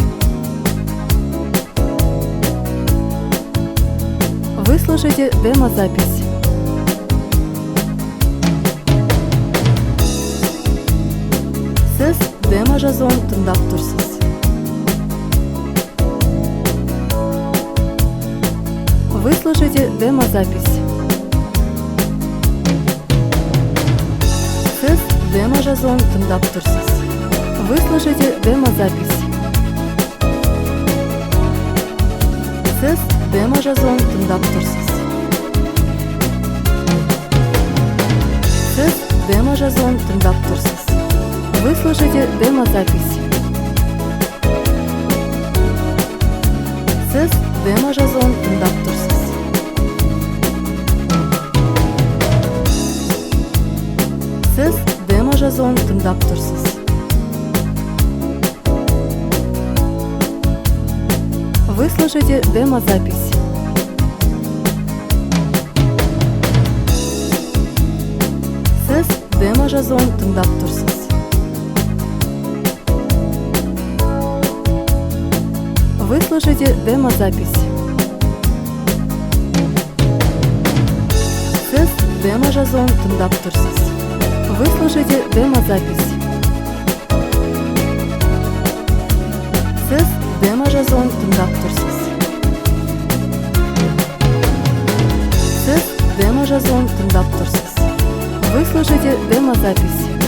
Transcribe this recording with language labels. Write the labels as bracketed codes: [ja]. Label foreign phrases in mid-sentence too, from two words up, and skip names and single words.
[ru] Вы слышите демо-запись. [kk] Сіз демо-жазуын тыңдап тұрсыз. [ru] Вы слышите демо-запись. [kk] Сіз демо-жазуын тыңдап тұрсыз. [ru] Вы слышите демо-запись. [kk] Сіз демо-жазуын тыңдап тұрсыз. Сіз демо-жазуын тыңдап тұрсыз. [ru] Вы слышите демо-запись. [kk] Сіз демо-жазуын тыңдап тұрсыз. Сіз демо-жазуын тыңдап тұрсыз. [ru] Вы слышите демо-запись. [kk] Сіз демо-жазуын тыңдап тұрсыз. [ru] Вы слышите демо-запись. [kk] Сіз демо-жазуын тыңдап тұрсыз. [ru] Вы слышите демо-запись. [kk] Сіз демо-жазуын тыңдап тұрсыз. Сіз демо-жазуын тыңдап тұрсыз. [ru] Вы слышите демо-запись.